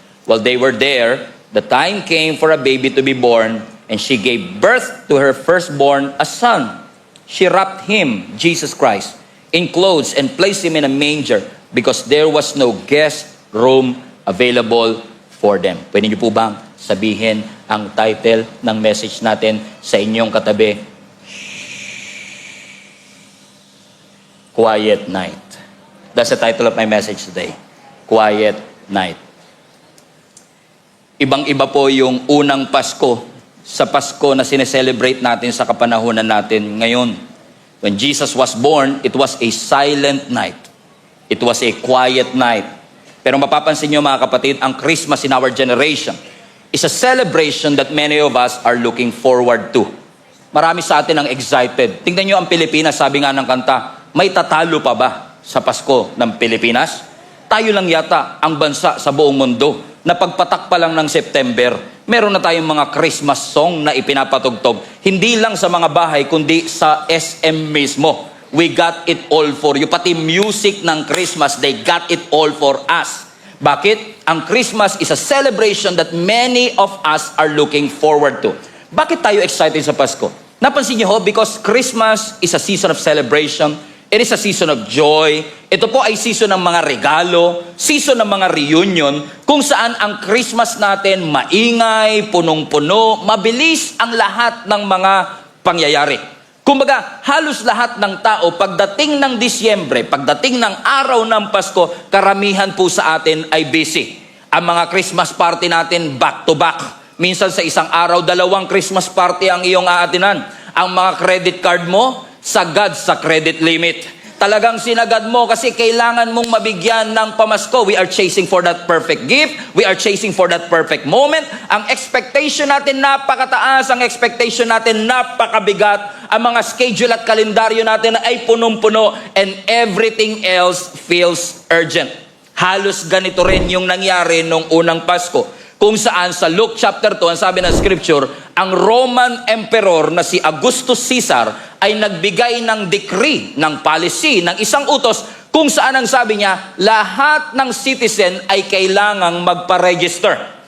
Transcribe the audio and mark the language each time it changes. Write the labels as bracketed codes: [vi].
[en] While they were there, the time came for a baby to be born, and she gave birth to her firstborn, a son. She wrapped him, Jesus Christ, in clothes and placed him in a manger, because there was no guest room available for them. [tl] Pwede niyo po bang sabihin ang title ng message natin sa inyong katabi? [en] Quiet Night. That's the title of my message today. Quiet Night. [tl] Ibang-iba po yung unang Pasko sa Pasko na sineselebrate natin sa kapanahunan natin ngayon. [en] When Jesus was born, it was a silent night. It was a quiet night. [tl] Pero mapapansin nyo mga kapatid, ang [en] Christmas in our generation is a celebration that many of us are looking forward to. [tl] Marami sa atin ang excited. Tingnan nyo ang Pilipinas, sabi nga ng kanta, may tatalo pa ba sa Pasko ng Pilipinas? Tayo lang yata ang bansa sa buong mundo na pagpatak pa lang ng September, meron na tayong mga Christmas song na ipinapatugtog. Hindi lang sa mga bahay, kundi sa SM mismo. [en] We got it all for you. [tl] Pati music ng Christmas, [en] they got it all for us. Bakit? Ang Christmas is a celebration that many of us are looking forward to. [tl] Bakit tayo excited sa Pasko? Napansin niyo ho, [en] because Christmas is a season of celebration. It is a season of joy. [tl] Ito po ay season ng mga regalo, season ng mga reunion, kung saan ang Christmas natin maingay, punong-puno, mabilis ang lahat ng mga pangyayari. Kumbaga, halos lahat ng tao, pagdating ng Disyembre, pagdating ng araw ng Pasko, karamihan po sa atin ay busy. Ang mga Christmas party natin, back to back. Minsan sa isang araw, 2 Christmas party ang iyong aatinan. Ang mga credit card mo, sagad sa credit limit. Talagang sinagad mo kasi kailangan mong mabigyan ng pamasko. [en] We are chasing for that perfect gift. We are chasing for that perfect moment. [tl] Ang expectation natin napakataas. Ang expectation natin napakabigat. Ang mga schedule at kalendaryo natin ay punong-puno. [en] And everything else feels urgent. [tl] Halos ganito rin yung nangyari nung unang Pasko. Kung saan sa Luke chapter 2, ang sabi ng scripture, ang Roman Emperor na si Augustus Caesar ay nagbigay ng decree, ng policy, ng isang utos, kung saan ang sabi niya, lahat ng citizen ay kailangang magpa-register.